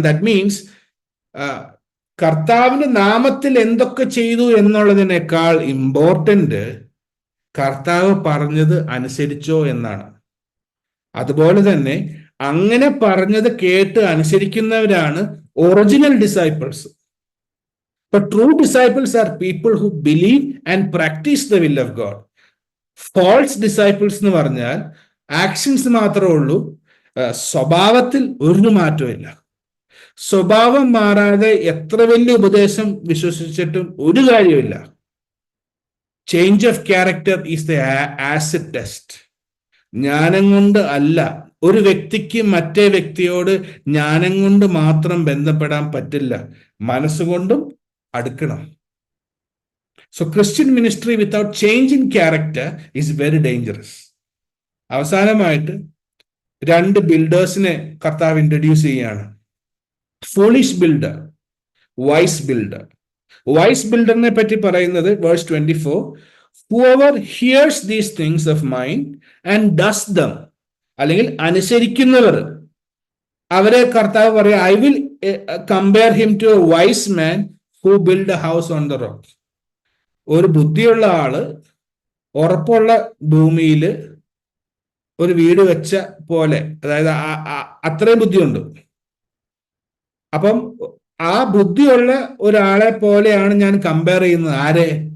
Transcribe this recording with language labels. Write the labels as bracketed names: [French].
[English] that means [Malayalam] കർത്താവിന്റെ നാമത്തിൽ എന്തൊക്കെ ചെയ്തു എന്നുള്ളതിനേക്കാൾ ഇമ്പോർട്ടന്റ് കർത്താവ് പറഞ്ഞത് അനുസരിച്ചോ എന്നാണ്. അതുപോലെ തന്നെ അങ്ങനെ പറഞ്ഞത് കേട്ട് അനുസരിക്കുന്നവരാണ് original disciples. [English] But true disciples are people who believe and practice the will of God. [Malayalam] False disciples എന്ന് പറഞ്ഞാൽ ആക്ഷൻസ് മാത്രമേ ഉള്ളൂ, സ്വഭാവത്തിൽ ഒരു മാറ്റമില്ല. സ്വഭാവം മാറാതെ എത്ര വലിയ ഉപദേശം വിശ്വസിച്ചിട്ടും ഒരു കാര്യമില്ല. [English] Change of character is the acid test. [Malayalam] ജ്ഞാനം കൊണ്ട് അല്ല, ഒരു വ്യക്തിക്ക് മറ്റേ വ്യക്തിയോട് ജ്ഞാനം കൊണ്ട് മാത്രം ബന്ധപ്പെടാൻ പറ്റില്ല, മനസ്സുകൊണ്ടും അടുക്കണം. [English] So Christian ministry without change in character is very dangerous. [Malayalam] അവസാനമായിട്ട് 2 ബിൽഡേഴ്സിനെ കർത്താവ് ഇൻട്രൊഡ്യൂസ് ചെയ്യാണ്. [English] Foolish builder, wise builder. [Malayalam] Vice ബിൽഡറിനെ പറ്റി പറയുന്നത് verse 24, [English] whoever hears these things of mine and does them, [Malayalam] അല്ലെങ്കിൽ അനുസരിക്കുന്നവർ, അവരെ കർത്താവ് പറയാം, [English] I will compare him to a wise man who built a house on the rock. [Malayalam] ഒരു ബുദ്ധിയുള്ള ആള് ഉറപ്പുള്ള ഭൂമിയിൽ ഒരു വീട് വെച്ച പോലെ, അതായത് അത്രയും ബുദ്ധിയുണ്ട്. അപ്പം ആ ബുദ്ധിയുള്ള ഒരാളെ പോലെയാണ് ഞാൻ കമ്പയർ ചെയ്യുന്നത്. ആരെ?